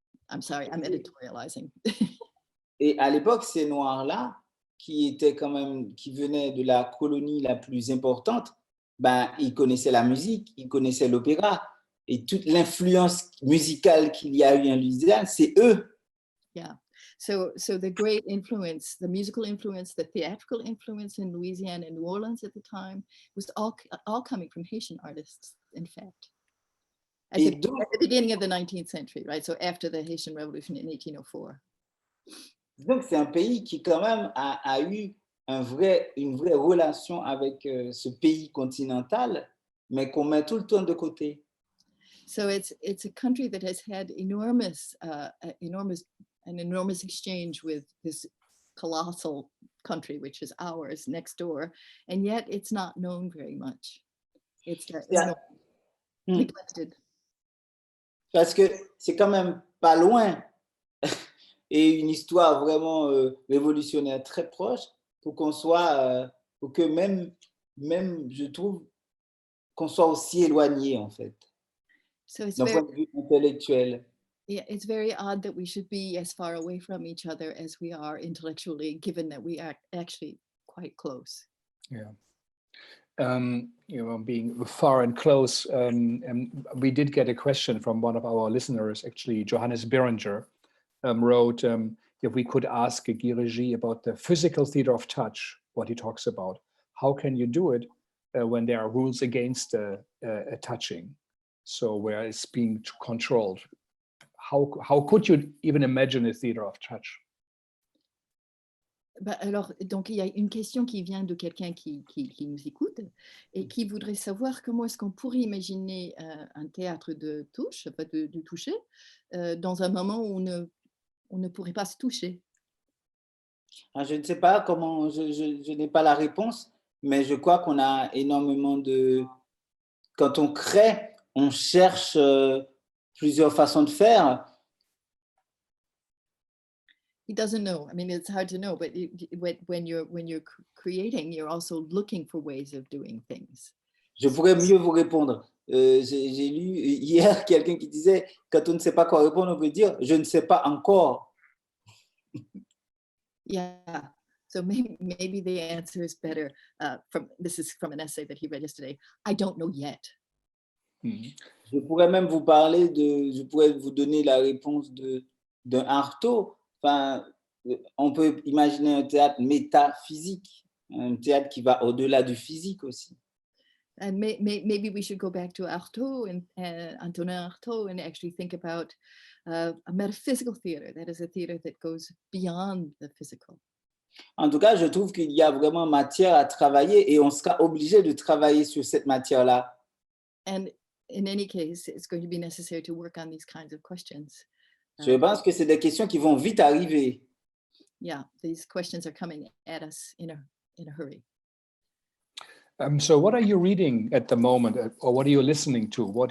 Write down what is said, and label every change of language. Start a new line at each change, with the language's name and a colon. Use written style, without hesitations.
English: I'm sorry, I'm editorializing.
French: Et à l'époque, ces Noirs-là, qui venaient de la colonie la plus importante, ils connaissaient la musique, ils connaissaient l'opéra, et toute l'influence musicale qu'il y a eu en Louisiane, c'est eux.
English: Yeah. So the great influence, the musical influence, the theatrical influence in Louisiana and New Orleans at the time was all coming from Haitian artists, in fact. At the beginning of the 19th century, right? So after the Haitian Revolution in 1804.
French: Donc, c'est un pays qui quand même a eu une vraie relation avec ce pays continental, mais qu'on met tout le temps de côté.
English: So it's a country that has had enormous exchange with this colossal country, which is ours next door, and yet it's not known very much. It's neglected.
French: Parce que c'est quand même pas loin et une histoire vraiment révolutionnaire très proche pour que même je trouve qu'on soit aussi éloigné en fait.
English: So it's
French: d'un point de vue intellectuel.
English: Yeah, it's very odd that we should be as far away from each other as we are intellectually, given that we are actually quite close. Yeah. Being far and close, and we did get a question from one of our listeners, actually, Johannes Berenger, wrote if we could ask Guy Régy about the physical theater of touch, what he talks about. How can you do it when there are rules against touching? So where it's being controlled. How could you even imagine a theater of touch?
French: Alors, donc, il y a une question qui vient de quelqu'un qui nous écoute et qui voudrait savoir comment est-ce qu'on pourrait imaginer un théâtre de touche, de toucher, dans un moment où on ne pourrait pas se toucher. Je ne sais pas comment, je n'ai pas la réponse, mais je crois qu'on a énormément de... Quand on crée, on cherche plusieurs façons de faire.
English: He doesn't know. I mean, it's hard to know, but when you're creating, you're also looking for ways of doing things.
French: Je pourrais mieux vous répondre. J'ai lu hier quelqu'un qui disait, quand on ne sait pas quoi répondre, on peut dire, je ne sais pas encore.
English: Yeah. So maybe the answer is better. This is from an essay that he read yesterday. I don't know yet. Mm-hmm.
French: Je pourrais même vous parler je pourrais vous donner la réponse d'un Artaud. Enfin, on peut imaginer un théâtre métaphysique, un théâtre qui va au-delà du physique aussi.
English: And maybe we should go back to Artaud and Antonin Artaud and actually think about a metaphysical theater. That is a theater that goes beyond the physical.
French: En tout cas, je trouve qu'il y a vraiment matière à travailler et on sera obligé de travailler sur cette matière-là.
English: And in any case, it's going to be necessary to work on these kinds of questions.
French: Je pense que c'est des questions qui vont vite arriver.
English: Yeah, these questions are coming at us in a hurry. So what are you reading at the moment, or what are you listening to?